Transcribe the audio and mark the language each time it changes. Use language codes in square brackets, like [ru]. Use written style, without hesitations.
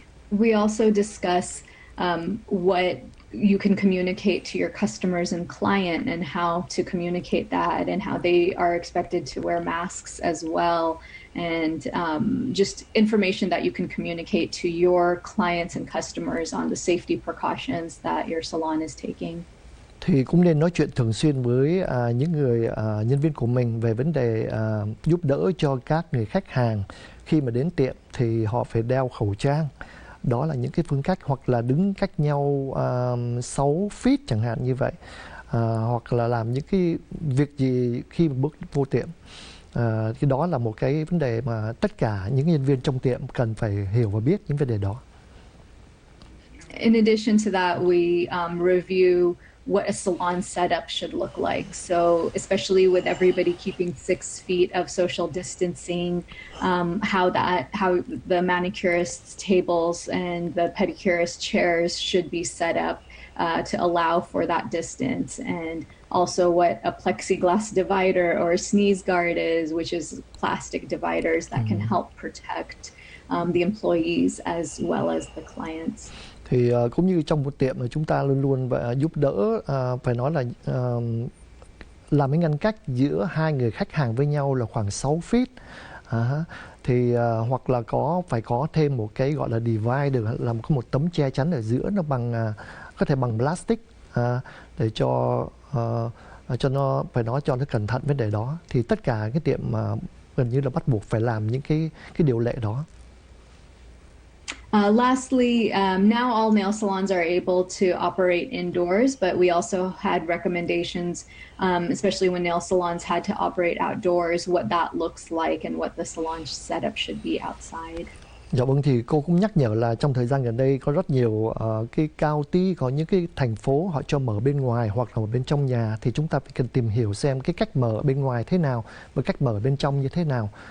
[en] We also discuss what you can communicate to your customers and client, and how to communicate that, and how they are expected to wear masks as well, and just information that you can communicate to your clients and customers on the safety precautions that your salon is taking. [vi] Thì cũng nên nói chuyện thường xuyên với những người nhân viên của mình về vấn đề giúp đỡ cho các người khách hàng khi mà đến tiệm thì họ phải đeo khẩu trang. Đó là những cái phương cách, hoặc là đứng cách nhau 6 feet chẳng hạn như vậy, hoặc là làm những cái việc gì khi mà bước vô tiệm. Thì đó là một cái vấn đề mà tất cả những nhân viên trong tiệm cần phải hiểu và biết những vấn đề đó. [en] In addition to that, we review what a salon setup should look like. So especially with everybody keeping 6 feet of social distancing, how the manicurists' tables and the pedicurist chairs should be set up to allow for that distance, and also what a plexiglass divider or a sneeze guard is, which is plastic dividers that can help protect the employees as well as the clients. [vi] Thì cũng như trong một tiệm mà chúng ta luôn luôn giúp đỡ, phải nói là làm cái ngăn cách giữa hai người khách hàng với nhau là khoảng 6 feet. Thì hoặc là phải có thêm một cái gọi là divider, làm có một tấm che chắn ở giữa, nó có thể bằng plastic, để cho nó phải nói cho nó cẩn thận vấn đề đó. Thì tất cả cái tiệm gần như là bắt buộc phải làm những cái điều lệ đó. [en] Lastly, now all nail salons are able to operate indoors, but we also had recommendations, especially when nail salons had to operate outdoors, what that looks like and what the salon setup should be outside. [vi] Dạ vâng, thì cô cũng nhắc nhở là trong thời gian gần đây có rất nhiều cái county, có những cái thành phố họ cho mở bên ngoài hoặc là ở bên trong nhà, thì chúng ta phải cần tìm hiểu xem cái cách mở ở bên ngoài thế nào và cách mở ở bên trong như thế nào.